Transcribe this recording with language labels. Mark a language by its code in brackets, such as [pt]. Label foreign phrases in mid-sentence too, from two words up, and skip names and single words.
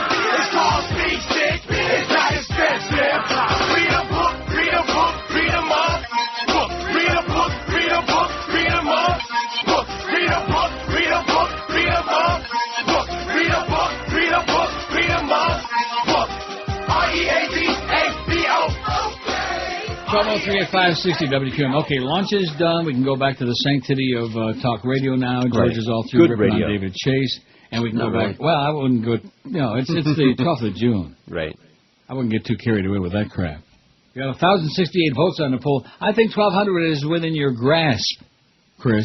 [en] It's coffee stick, it's not expensive. Read a book, read a book, read a book. Read a book, read a book, read a book. Read a book, read a book, read a book. Read a book, read a book, read a book. R-E-A-D-A-B-O-O-K. 1203-560 WQM. Okay, launch is done. We can go back to the sanctity of talk radio now. George is all through ripping on David Chase. And we can go back. Well, I wouldn't go. It's the 12th of June. Right. I wouldn't get too carried away with that crap. You got 1,068 votes on the poll. I think 1,200 is within your grasp, Chris.